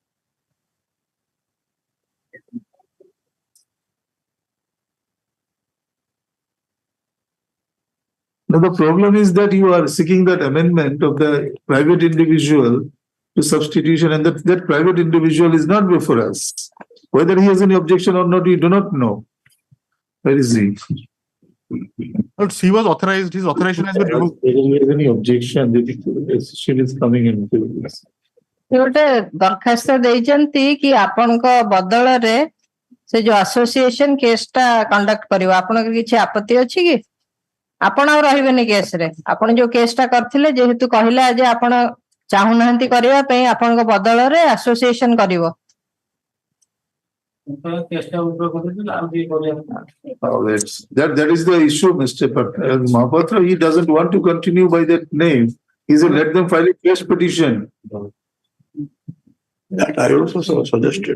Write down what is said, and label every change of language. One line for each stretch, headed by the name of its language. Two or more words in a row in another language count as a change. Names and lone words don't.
English: Now, the problem is that you are seeking that amendment of the private individual to substitution, and that private individual is not before us. Whether he has any objection or not, we do not know. Where is he? Lords, he was authorized, his authorization has been revoked. There is any objection, the association is coming into this.
Odia: ଗୋଟେ ଦରଖାସ୍ତ ଦେଇଛନ୍ତି କି ଆପଣଙ୍କ ବଦଳରେ ସେ ଯୋଉ
English: association case
Odia: ଟା କଣ୍ଡକ୍ଟ କରିବ, ଆପଣଙ୍କର କିଛି ଆପତ୍ତି ଅଛି କି? ଆପଣ ଆଉ ରହିବେନି କେସରେ, ଆପଣ ଯୋଉ କେସ୍ ଟା କରିଥିଲେ ଯେହେତୁ କହିଲା ଯେ ଆପଣ ଚାହୁଁନାହାନ୍ତି କରିବା ପାଇଁ, ଆପଣଙ୍କ ବଦଳରେ ଆସୋସିଏସନ କରିବ।
English: That is the issue, Mr. Mahapatra. He doesn't want to continue by that name. He said, let them file a fresh petition. That I also suggested.